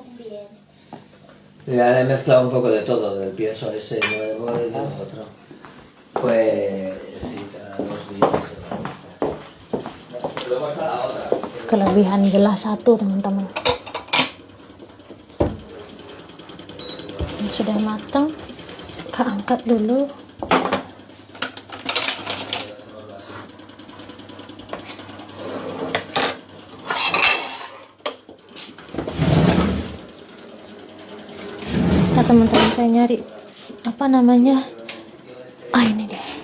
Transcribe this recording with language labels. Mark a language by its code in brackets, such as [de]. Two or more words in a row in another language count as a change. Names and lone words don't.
[es] Ya le he mezclado un poco de todo, del pienso ese nuevo y de lo otro. Pues sí, cada 2 días se va a mezclar. Luego está la otra. [id] Kelebihan gelas 1 teman-teman. Ini sudah matang, kita angkat dulu. Teman-teman saya nyari apa namanya, ini deh.